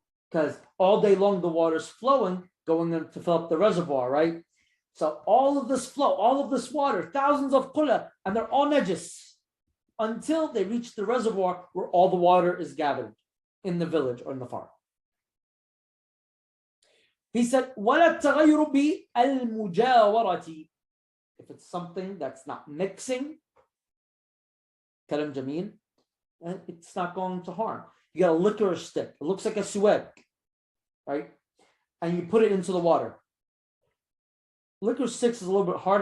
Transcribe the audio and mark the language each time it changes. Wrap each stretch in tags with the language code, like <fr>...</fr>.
<en>Because all day long the water's flowing, going in to fill up the reservoir, right? So all of this flow, all of this water, thousands of qulal, and they're all najis until they reach the reservoir where all the water is gathered in the village or in the farm. He said,</en> <ar>وَلَا التَّغَيُّرُ بِالْمُجَاوَرَةِ.</ar> <en>If it's something that's not mixing, kalam jameel, and it's not going to harm. You got a licorice stick. It looks like a suet, right? And you put it into the water. Licorice sticks is a little bit hard.</en>